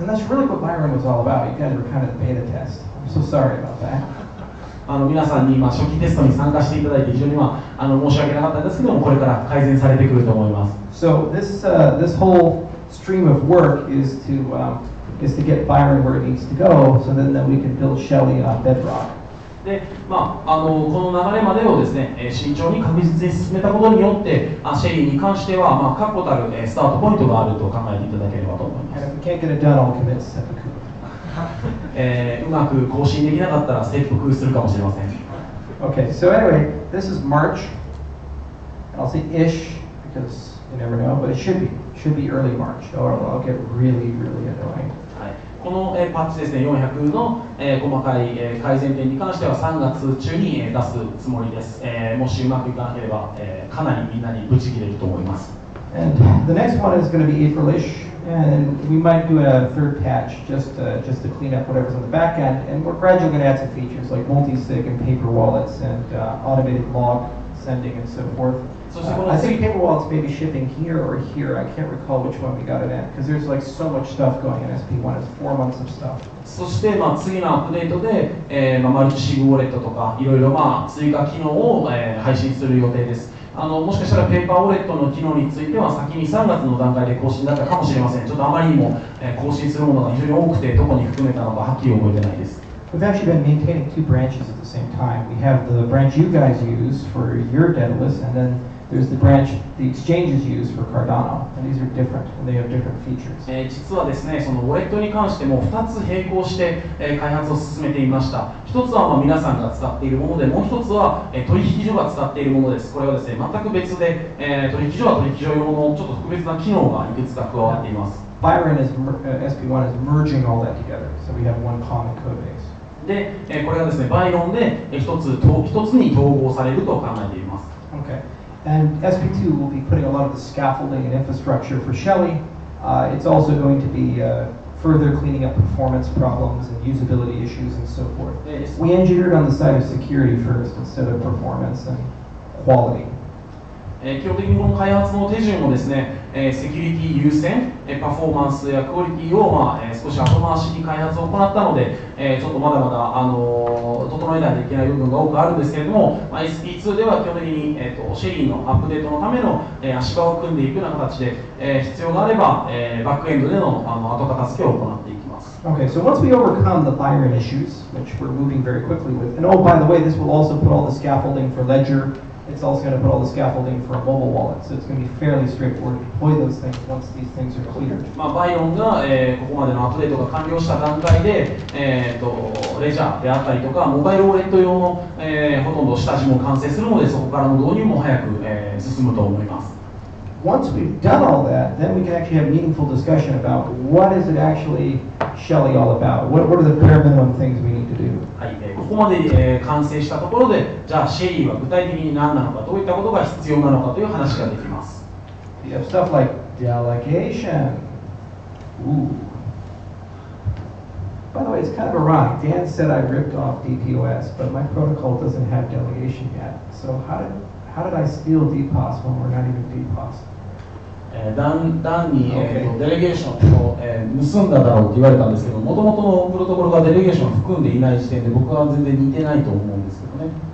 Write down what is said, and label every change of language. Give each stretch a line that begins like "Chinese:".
English: And that's really what Byron was all about. You guys were kind of the beta test. I'm so sorry about that.
Japanese: 皆さんに初期テストに参加していただいて非常に申し訳なかったんですけども、これから改善されてくると思います。
English: So this whole stream of work is to get Byron where it needs to go, so then we can build Shelley on bedrock.
Japanese: でこの流れまでをですね、慎重に確実に進めたことによって、シェリーに関しては、確固たるスタートポイントがあると考えていただければと思います。
English: And if we can't get it done, I'll commit seppuku.
Japanese: うまく更新できなかったら切腹するかもしれません。
English: Okay, so anyway, this is March. I'll say ish because you never know, but it should be early March, or I'll get really, really annoying.
Japanese: このパッチですね、400の細かい改善点に関しては3月中に出すつもりです。もしうまくいかなければかなりみんなにブチ切れると思います。
English: And the next one is going to be Aprilish, and we might do a third patch just to clean up whatever's on the back end, and we're gradually going to add some features like multi-sig and paper wallets and automated log sending and so forth. I think paper wallets may be shipping here or here. I can't recall which one we got it at because there's like so much stuff going in SP1. It's 4 months of stuff.
Japanese: そして次のアップデートで、マルチシグウォレットとかいろいろ追加機能を、配信する予定です。もしかしたらペーパーウォレットの機能については先に3月の段階で更新だったかもしれません。ちょっとあまりにも、更新するものが非常に多くてどこに含めたのかはっきり覚えてないです。
English: We've actually been maintaining 2 branches at the same time. We have the branch you guys use for your Daedalus, and then there's the branch the exchanges use for Cardano, and these are different, and they have different features.
Japanese: 実はですね、そのウォレットに関しても2つ並行して、開発を進めていました。 1つは皆さんが使っているもので、もう1つは、取引所が使っているものです。これはですね、全く別で、取引所は取引所用のちょっと特別な機能がいくつか加わっています。
English: Byron SP1 is merging all that together, so we have one common code base.
Japanese: で、これがですね、バイロンで一つに統合されると考えています。
English: Okay. And SP2 will be putting a lot of the scaffolding and infrastructure for Shelley. It's also going to be further cleaning up performance problems and usability issues and so forth. We engineered on the side of security first instead of performance and quality.
Japanese: 基本的にこの開発の手順もですね、セキュリティ優先、パフォーマンスやクオリティを、少し後回しに開発を行ったので、ちょっとまだまだ、整えないといけない部分が多くあるんですけれども、SP2 では基本的に、シェリーのアップデートのための、足場を組んでいくような形で、必要があれば、バックエンドでの、後片付けを行っていきます。
English: Okay, so once we overcome the Byron issues, which we're moving very quickly with, and oh, by the way, this will also put all the scaffolding for Ledger. It's also going to put all the scaffolding for a mobile wallet, so it's going to be fairly straightforward to deploy those things once these things are cleared.
Japanese: バイロンが、ここまでのアップデートが完了した段階で、レジャーであったりとか、モバイルウォレット用の、ほとんど下地も完成するので、そこからの導入も早く、進むと思います。
English: Once we've done all that, then we can actually have meaningful discussion about what is it actually Shelley all about? What are the bare minimum things we need to do?
Japanese: はい、ここまで、完成したところで、じゃあシェリーは具体的に何なのか、どういったことが必要なのかという話ができます。
English: You have stuff like delegation. Ooh. By the way, it's kind of ironic. Dan said I ripped off DPoS, but my protocol doesn't have delegation yet. So how did I steal DPoS when we're not even DPoS?
Japanese: ダンに、デレゲーションを、盗んだだろうって言われたんですけど、もともとのプロトコルがデレゲーションを含んでいない時点で僕は全然似てないと思うんですけどね。